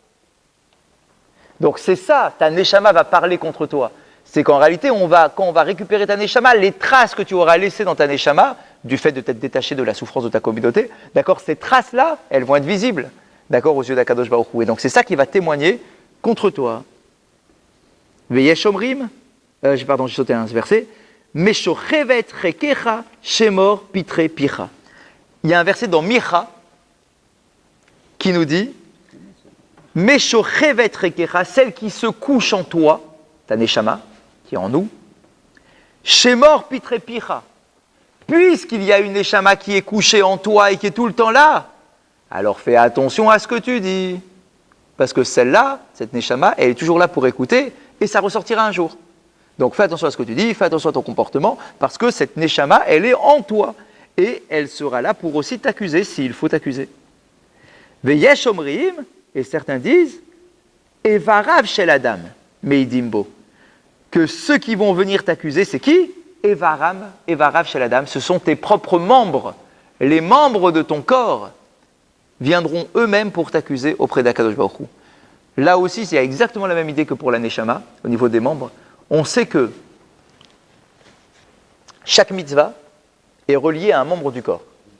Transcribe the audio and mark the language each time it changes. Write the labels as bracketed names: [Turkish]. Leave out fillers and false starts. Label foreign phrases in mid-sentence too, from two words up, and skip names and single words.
[French] Donc c'est ça, ta neshama va parler contre toi. C'est qu'en réalité, quand on va récupérer ta neshama, les traces que tu auras laissées dans ta neshama, du fait de t'être détaché de la souffrance de ta communauté, d'accord, ces traces-là, elles vont être visibles, d'accord, aux yeux d' [Hebrew] הקדוש ברוך הוא. [French] Et donc c'est ça qui va témoigner contre toi. [Hebrew] ויש אומרים, [French] j'ai sauté un verset, [Hebrew] משכבת חיקך שמור פתחי פיך. [French] Il y a un verset dans Micha qui nous dit [Hebrew] משכבת חיקך, [French] celle qui se couche en toi, ta neshama, qui est en nous, [Hebrew] שמור פתחי פיך. [French] Puisqu'il y a une neshama qui est couchée en toi et qui est tout le temps là, alors fais attention à ce que tu dis. Parce que celle-là, cette neshama, elle est toujours là pour écouter et ça ressortira un jour. Donc fais attention à ce que tu dis, fais attention à ton comportement, parce que cette neshama, elle est en toi. Et elle sera là pour aussi t'accuser s'il faut t'accuser. [Hebrew] ויש אומרים, [French] et certains disent, [Hebrew] איבריו של אדם, מעידים בו. [French] Que ceux qui vont venir t'accuser, c'est qui? [Hebrew] איבריו של אדם, [French] ce sont tes propres membres. Les membres de ton corps viendront eux-mêmes pour t'accuser auprès d' [Hebrew] הקדוש ברוך הוא. [French] Là aussi, c'est exactement la même idée que pour la neshama, au niveau des membres. On sait que chaque mitzvah est relié à un membre du corps.